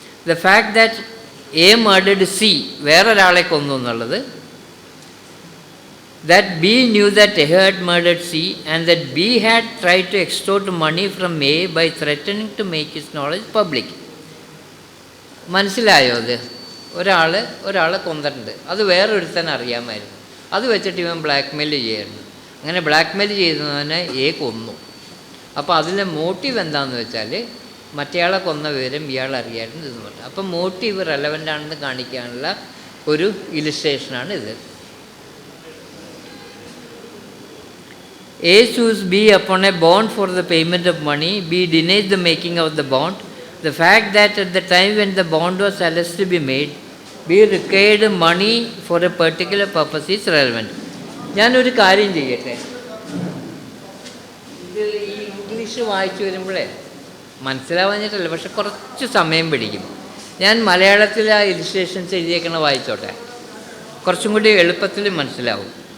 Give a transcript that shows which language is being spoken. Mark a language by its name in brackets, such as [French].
[English] the fact that A murdered C, [Malayalam] വേറൊരാളെ കൊന്നു എന്നുള്ളത്, [English] that B knew that A had murdered C and that B had tried to extort money from A by threatening to make his knowledge public. [Malayalam] മനസ്സിലായോ? അത് ഒരാളെ കൊന്നിട്ടുണ്ട്, അത് വേറൊരുത്തൻ അറിയാമായിരുന്നു. അത് വെച്ചിട്ട് ഇവൻ ബ്ലാക്ക് മെയിൽ ചെയ്യായിരുന്നു. അങ്ങനെ ബ്ലാക്ക് മെയിൽ ചെയ്തവനെ എ കൊന്നു. അപ്പോൾ അതിലെ മോട്ടീവ് എന്താണെന്ന് വെച്ചാൽ മറ്റേയാളെ കൊന്ന വിവരം ഇയാൾ അറിയായിരുന്നു എന്ന് പറഞ്ഞു. അപ്പം മോട്ടീവ് റെലവൻ്റ് ആണെന്ന് കാണിക്കാനുള്ള ഒരു ഇലിസ്ട്രേഷനാണ് ഇത്. [English] A sues B upon a bond for the payment of money. B denies the making of the bond. The fact that at the time when the bond was alleged to be made, B required money for a particular purpose is relevant. [Malayalam] ഞാനൊരു കാര്യം ചെയ്യട്ടെ. ഇത് ഈ English വായിച്ചു വരുമ്പോഴേ മനസ്സിലാവാഞ്ഞിട്ടല്ല, പക്ഷെ കുറച്ച് സമയം പിടിക്കും. ഞാൻ മലയാളത്തിൽ ആ ഇലിസ്ട്രേഷൻസ് എഴുതിയേക്കണ വായിച്ചോട്ടെ, കുറച്ചും കൂടി എളുപ്പത്തിൽ മനസ്സിലാവും.